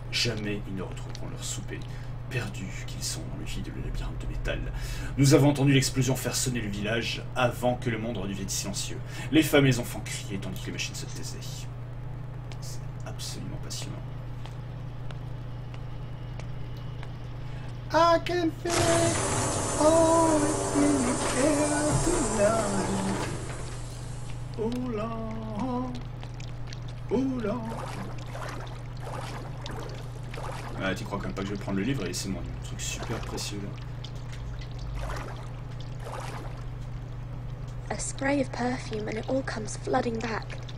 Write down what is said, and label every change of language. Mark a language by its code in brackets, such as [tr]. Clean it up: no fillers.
[fr] Jamais ils ne retrouveront leur souper. Perdus qu'ils sont dans le vide le labyrinthe de métal. Nous avons entendu l'explosion faire sonner le village avant que le monde redevienne silencieux. Les femmes et les enfants criaient tandis que les machines se taisaient. C'est absolument passionnant. [en] I can feel it all in the air tonight. [fr] Oh là, oh là. Ah, tu crois quand même pas que je vais prendre le livre et laisser mon truc super précieux là. [en] A spray of perfume and it all comes flooding back.